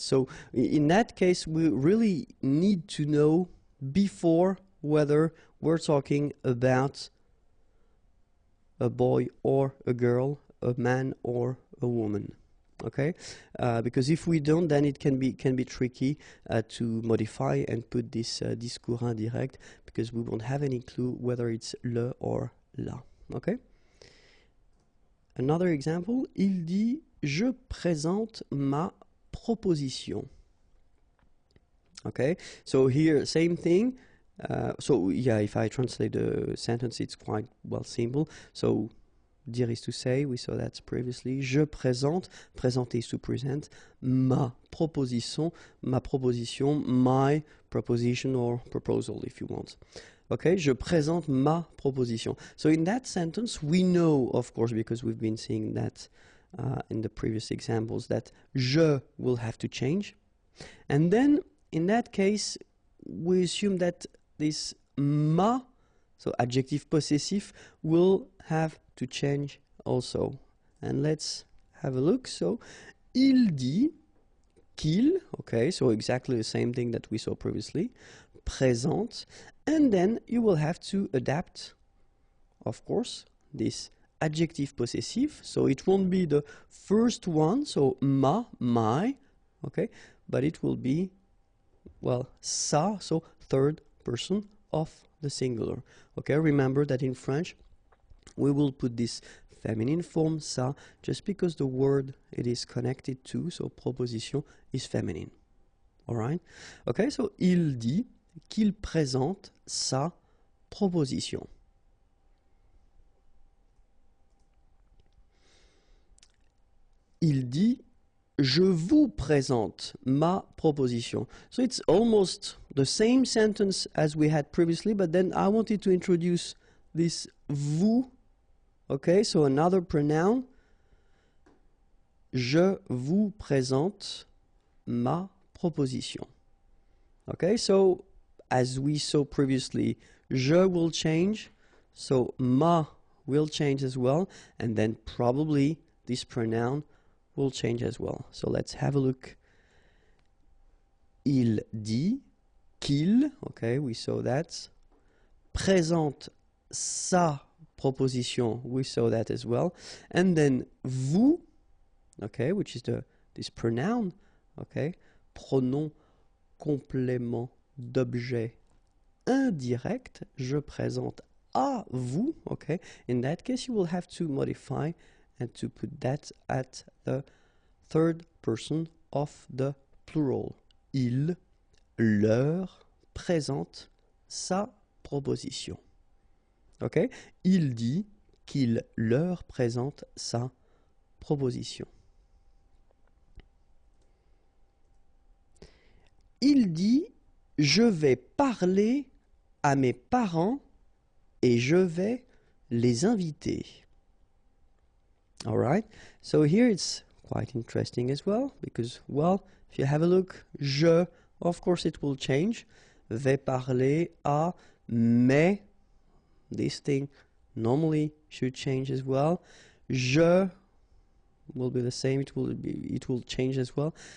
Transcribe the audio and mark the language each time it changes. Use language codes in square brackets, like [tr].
[en] So in that case, we really need to know before whether we're talking about a boy or a girl, a man or a woman, okay? Because if we don't, then it can be tricky to modify and put this discours indirect, because we won't have any clue whether it's le or la, okay? Another example, [fr] il dit je présente ma proposition. [en] Okay, so here same thing. So yeah, if I translate the sentence, it's quite well simple. So dire is to say, we saw that previously. [fr] Je présente, présenter [en] is to present. [fr] Ma proposition, [en] my proposition or proposal if you want. [fr] Okay, je présente ma proposition. [en] So in that sentence, we know, of course, because we've been seeing that in the previous examples, that je will have to change. And then, in that case, we assume that this ma, so adjective possessive, will have to change also. And let's have a look. So, [fr] il dit qu'il, [en] okay, so exactly the same thing that we saw previously, présente, and then you will have to adapt, of course, this adjective possessive, so it won't be the first one, so ma, my, okay, but it will be, well, sa, so third person of the singular. Okay, remember that in French we will put this feminine form sa just because the word it is connected to, so proposition, is feminine. All right? Okay, so [fr] il dit qu'il présente sa proposition. Il dit je vous présente ma proposition. [en] So it's almost the same sentence as we had previously, but then I wanted to introduce this vous. Okay, so another pronoun. [fr] Je vous présente ma proposition. [en] Okay, so as we saw previously, je will change, so ma will change as well, and then probably this pronoun will change as well. So let's have a look. [fr] Il dit qu'il, [en] okay, we saw that. [fr] Présente sa proposition, [en] we saw that as well. And then vous, okay, which is this pronoun, okay, [fr] pronom complément d'objet indirect, je présente à vous, [en] okay. In that case, you will have to modify and to put that at the third person of the plural. [fr] Il leur présente sa proposition. [en] Okay? [fr] Il dit qu'il leur présente sa proposition. Il dit je vais parler à mes parents et je vais les inviter. [en] All right? So here it's quite interesting as well because, well, if you have a look, je, of course it will change. [fr] Vais parler à mes, [en] this thing normally should change as well. Je will be the same, it will change as well.